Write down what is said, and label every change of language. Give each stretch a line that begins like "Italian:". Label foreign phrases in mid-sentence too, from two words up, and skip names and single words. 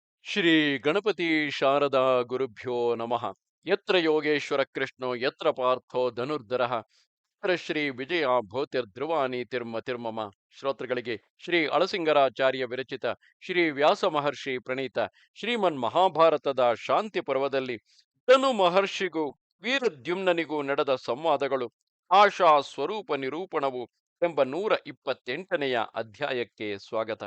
Sanskrit: ಶ್ರೀ ಗಣಪತಿ ಶಾರದಾ ಗುರುಭ್ಯೋ ನಮಃ. ಯತ್ರ ಯೋಗೇಶ್ವರ ಕೃಷ್ಣೋ ಯತ್ರ ಪಾರ್ಥೋ ಧನುರ್ಧರಃ ಯತ್ರ ಶ್ರೀ ವಿಜಯ ಭೂತಿರ್ಧ್ರುವಾನಿ ತಿರ್ಮಮ.
Kannada: ಶ್ರೋತೃಗಳಿಗೆ ಶ್ರೀ ಅಳಸಿಂಗರಾಚಾರ್ಯ ವಿರಚಿತ ಶ್ರೀ ವ್ಯಾಸ ಮಹರ್ಷಿ ಪ್ರಣೀತ ಶ್ರೀಮನ್ ಮಹಾಭಾರತದ ಶಾಂತಿ ಪರ್ವದಲ್ಲಿ ಧನು ಮಹರ್ಷಿಗೂ ವೀರದ್ಯುಮ್ನನಿಗೂ ನಡೆದ ಸಂವಾದಗಳು ಆಶಾ ಸ್ವರೂಪ ನಿರೂಪಣವು ಎಂಬ 128ನೆಯ ಅಧ್ಯಾಯಕ್ಕೆ ಸ್ವಾಗತ.